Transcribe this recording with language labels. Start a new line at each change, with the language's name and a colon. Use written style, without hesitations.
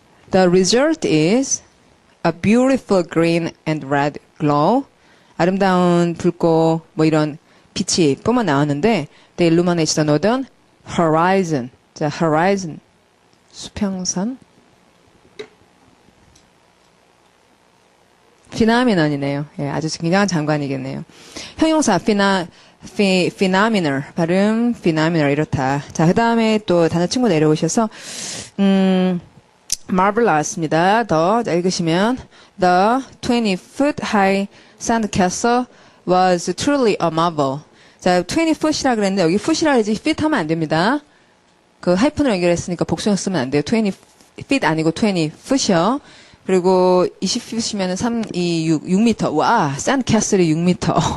English: The result is a beautiful green and red glow.
Korean: 아름다운 붉고 뭐 이런 빛이 뿜어 나왔는데
English: they illuminate the northern horizon.
Korean: 자, horizon 수평선. phenomenon이네요. 예, 아주 굉장한 장관이겠네요. 형용사 phenomenal 발음 phenomenal 이렇다. 자, 그다음에 또 단어 친구 내려오셔서 marvel 나왔습니다. 더 읽으시면
English: the 20-foot high sandcastle was truly a marvel.
Korean: 자, 20foot이라 그랬는데 여기 foot이라 그러지 feet 하면 안 됩니다. 그 하이픈으로 연결했으니까 복수형 쓰면 안 돼요. 20feet 아니고 20foot이요. 그리고 20feet이면 6m. 와, sandcastle이 6m.